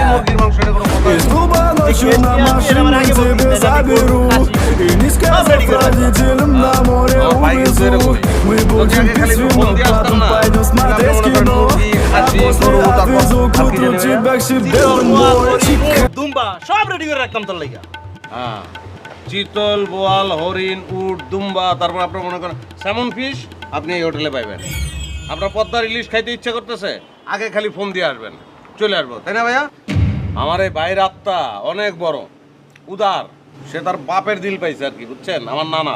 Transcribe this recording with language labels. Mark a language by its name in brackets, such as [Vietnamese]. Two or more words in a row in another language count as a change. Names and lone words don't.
[Russian] Из клуба ночью на машине тебе заберу. И не сказав родителям на море увезу. Мы будем пить вино, потом пойдем смотреть кино. А после отвезу к утру тебя к себе домой. [Bangla] দুম্বা সব রেডি করে রাখতাম তোর লাগা। হ্যাঁ, চিতল, বোয়াল, হরিণ, উট, দুম্বা, তারপর আপনার মনে করেন [English] salmon fish [Bangla] আপনি এই হোটেলে পাইবেন। আপনার পদ্মার ইলিশ খাইতে ইচ্ছা করতেছে, আগে খালি ফোন দিয়ে আসবেন, চলে আসবো, তাই না ভাইয়া? আমার এই ভাইয়ের আত্মা অনেক বড়, উদার, সে তার বাপের দিল পাইছে আর কি, বুঝছেন, আমার নানার।